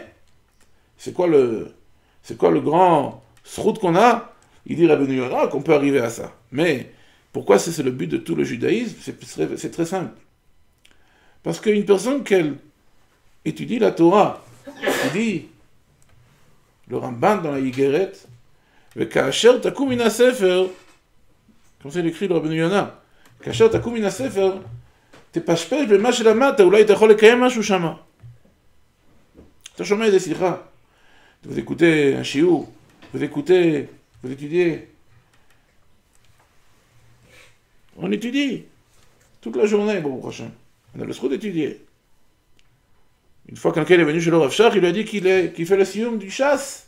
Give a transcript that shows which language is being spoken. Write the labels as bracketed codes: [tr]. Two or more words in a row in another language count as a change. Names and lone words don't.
[fr] C'est quoi le grand srout qu'on a? Il dit Rabbeinu Yonah qu'on peut arriver à ça. Mais pourquoi c'est le but de tout le judaïsme? C'est très simple. Parce qu'une personne qu'elle étudie la Torah, il dit, le Ramban dans la Yigeret, [he] וכאשר תקום מן הספר, [fr] comme c'est écrit le Rabbeinu Yonah, [he] כאשר תקום מן הספר, תפשפש במה שלמדת, אולי אתה יכול לקיים משהו שמה. אתה שומע איזה שיחה, [fr] vous écoutez un shiur, vous étudiez. On étudie toute la journée, bon prochain. On a le droit d'étudier. Une fois quelqu'un est venu chez le Rav Shach, il lui a dit qu'il fait le siyum du chasse.